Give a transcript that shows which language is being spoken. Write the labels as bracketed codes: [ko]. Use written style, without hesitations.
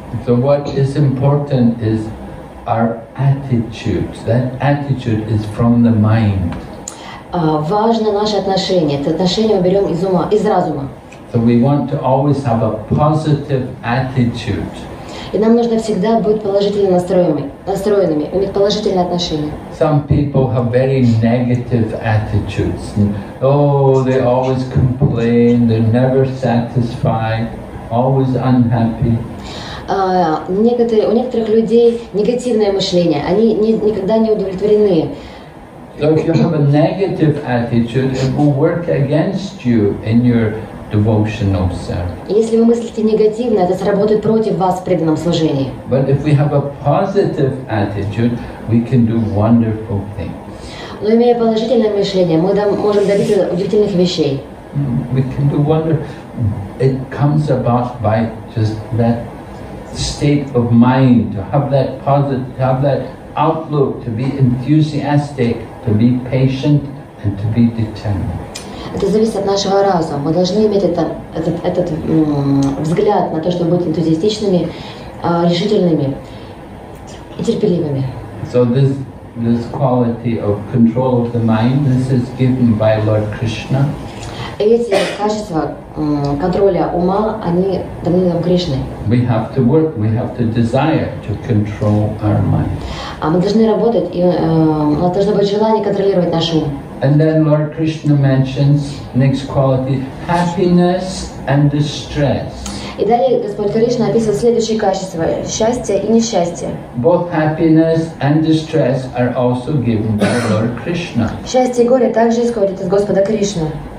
[en] So what is important is our attitude. That attitude is from the mind. [ru] Важно наше отношение. Это отношение мы берем из разума. [en] So we want to always have a positive attitude. [ru] И нам нужно всегда быть положительно настроенными, иметь положительное отношение. [en] Some people have very negative attitudes. Oh, they always complain, they're never satisfied, always unhappy. [ru] У некоторых людей негативное мышление, они никогда не удовлетворены. [en] So if you have a negative attitude, it will work against you in your devotional service. [ru] Если вы мыслите негативно, это сработает против вас в преданном служении. [en] But if we have a positive attitude, we can do wonderful things. [ru] Но имея положительное мышление, мы можем добиться удивительных вещей. [en] We can do wonderful. It comes about by just that state of mind, to have that positive, to have that outlook, to be enthusiastic, to be patient, and to be determined. [ru] Это зависит от нашего разума. Мы должны иметь этот взгляд на то, чтобы быть энтузиастичными, решительными и терпеливыми. [en] So this quality of control of the mind, this is given by Lord Krishna. [ru] Эти качества контроля ума, они даны нам Кришной. [en] We have to work, we have to desire to control our mind. [ru] А мы должны работать, и у нас должно быть желание контролировать наш ум. [en] And then Lord Krishna mentions next quality, happiness and distress. [ru] И далее Господь Кришна описывает следующие качества: счастье и несчастье. [en] Both happiness and distress are also given by Lord Krishna. [ru] Счастье и горе также исходят из Господа Кришны.